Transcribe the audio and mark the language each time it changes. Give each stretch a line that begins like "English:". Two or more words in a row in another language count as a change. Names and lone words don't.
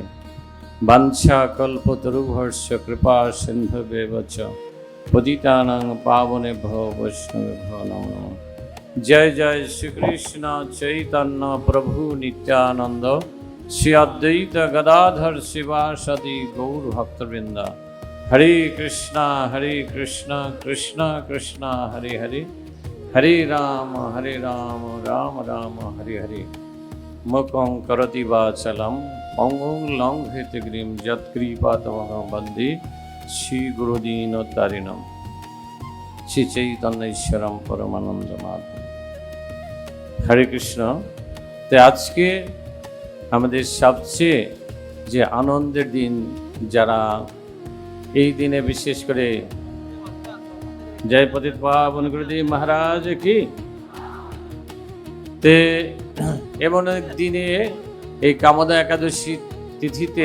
Sanskrit: वाञ्छा कल्पतरुभ्यश्च कृपा सिन्धुभ्येव च पतितानां पावनेभ्यो वैष्णवेभ्यो नमो नमः। जय जय श्री कृष्ण चैतन्य प्रभु नित्यानंद श्री अद्वैत गदाधर शिवासदि गौर भक्तवृंद। हरे कृष्णा कृष्ण कृष्ण हरे हरे, हरे राम राम राम हरे हरे। मुखं करोति वाचालं पंगुं लंघयते गिरिं यत्कृपातमहं वन्दे श्रीगुरुदीनतारिणं श्री चैतन्येश्वरं परमानंद माधव। हरे कृष्ण।
Hindi: तो आज के
Bangla: আমাদের সবচেয়ে যে আনন্দের দিন, যারা এই দিনে বিশেষ করে জয় পতিত পাবন গুরুদেব মহারাজ কি, তে এমন এক দিনে এই কামদা একাদশী তিথিতে